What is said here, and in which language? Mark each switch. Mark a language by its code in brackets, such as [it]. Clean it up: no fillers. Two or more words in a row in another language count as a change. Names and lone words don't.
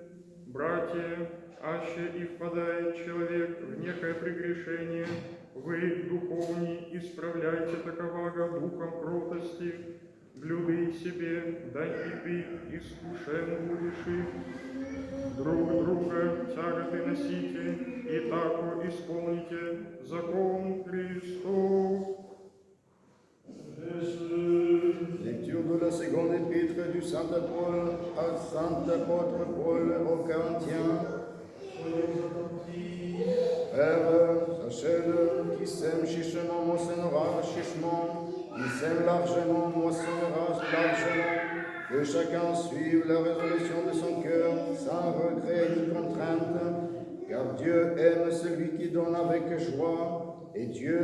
[cu] Братья, аще и впадает человек в некое прегрешение, вы, духовни, исправляйте таковаго духом кротости, блюды себе, да и ты искушен будешь их. Друг друга тяготы носите, и тако исполните закон Христов. [fr] Lecture de la seconde épître du Saint apôtre Paul aux Corinthiens. Frères, sachez-le, qui sème chichement moissonnera chichement, qui sème largement moissonnera largement, que chacun suive la résolution de son cœur, sans regret ni contrainte, car Dieu aime celui qui donne avec joie, et Dieu